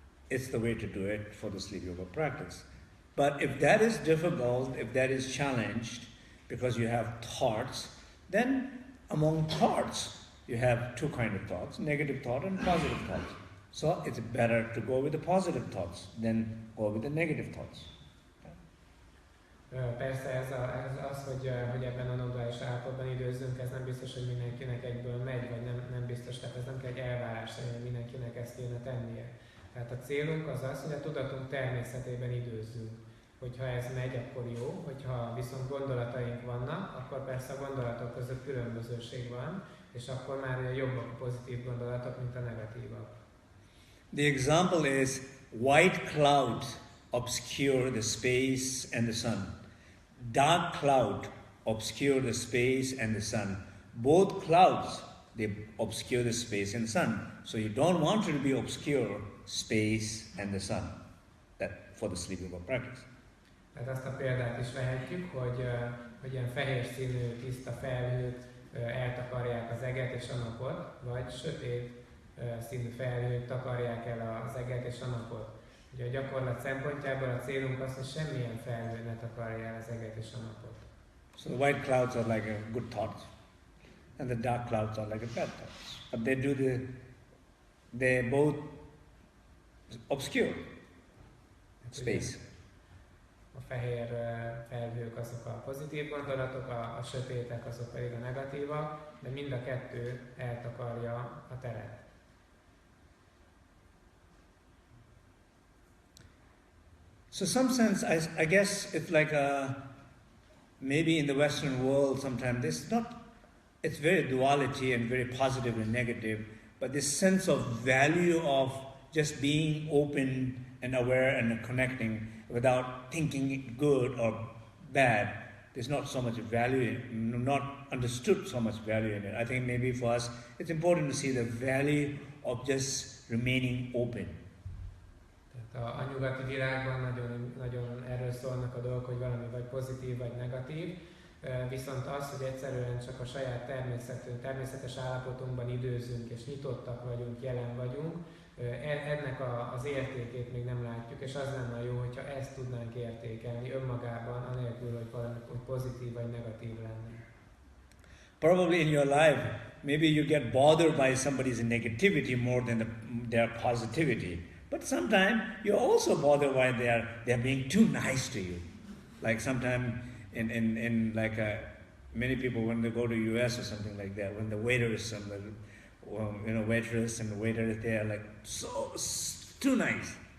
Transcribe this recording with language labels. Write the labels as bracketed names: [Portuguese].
[English] It's the way to do it for the sleep yoga practice. But if that is difficult, if that is challenged, because you have thoughts, then among thoughts, you have two kinds of thoughts, negative thought and positive thoughts. So it's better to go with the positive thoughts than go with the negative thoughts. [Hungarian] Persze ez az, hogy ebben a non-duális állapotban időzzünk, ez nem biztos, hogy mindenkinek egyből megy, vagy nem biztos, tehát ez nem kell egy elvárás, hogy mindenkinek ezt kéne tennie. Tehát a célunk az az, hogy a tudatunk természetében időzzünk. Hogyha ez megy, akkor jó, hogyha viszont gondolataink vannak, akkor persze a gondolatok között különbözőség van, és akkor már jobbak a pozitív gondolatok, mint a negatívak. [English] The example is white clouds obscure the space and the sun. Dark cloud obscure the space and the sun. Both clouds, they obscure the space and the sun. So you don't want to be obscure space and the sun. That for the sleep yoga practice. [Hungarian] Tehát azt a példát is vehetjük, hogy ilyen fehér színű, tiszta felhők eltakarják az eget és a napot, vagy sötét színű felhők takarják el az eget és a napot. Ugye a gyakorlat szempontjából a célunk az, hogy semmilyen felhő ne takarja el az eget és a napot. [English] So the white clouds are like a good thought, and the dark clouds are like a bad thoughts. But they both obscure space. [Hungarian] A fehér felhők azok a pozitív gondolatok, a sötétek azok pedig a negatívak, de mind a kettő eltakarja a teret. [English] So some sense, I guess it's like maybe in the Western world sometimes it's very duality and very positive and negative, but this sense of value of just being open and aware and connecting without thinking it good or bad, there's not so much value, not understood so much value in it. I think maybe for us, it's important to see the value of just remaining open. [Hungarian] A nyugati világban nagyon erről szólnak a dolgok, hogy valami vagy pozitív, vagy negatív, viszont az, hogy egyszerűen csak a saját természetes állapotunkban időzünk, és nyitottak vagyunk, jelen vagyunk, ennek az értékét még nem látjuk, és az lenne jó, hogyha ezt tudnánk értékelni önmagában, anélkül, hogy valami pozitív vagy negatív lenne. [English] Probably in your life, maybe you get bothered by somebody's negativity more than their positivity. But sometimes you're also bothered why they're being too nice to you. Like sometimes in like many people when they go to US or something like that, when the waiters and the waitress and the waiter is there, like too nice.